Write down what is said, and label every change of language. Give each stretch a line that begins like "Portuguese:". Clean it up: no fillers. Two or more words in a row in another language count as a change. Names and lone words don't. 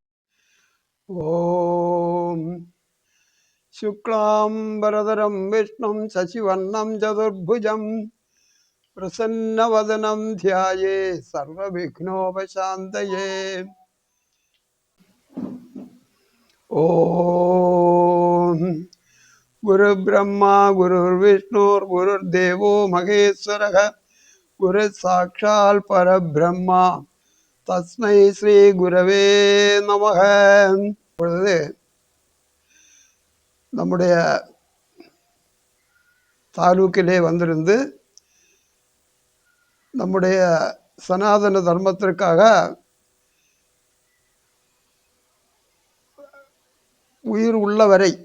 Sanskrit: ॐ शुक्लाम्बरधरं विष्णुं शशिवर्णं चतुर्भुजम् प्रसन्नवदनं ध्याये सर्वविघ्नोपशान्तये. ॐ गुरु ब्रह्मा गुरुर् विष्णुर् गुरुर् देवो महेश्वरः गुरु साक्षात् परब्रह्म तस्मै श्री गुरवे नमः.
Tamil: இப்பொழுது நம்முடைய தாலூக்கிலே வந்திருந்து நம்முடைய சனாதன தர்மத்திற்காக உயிர் உள்ளவரை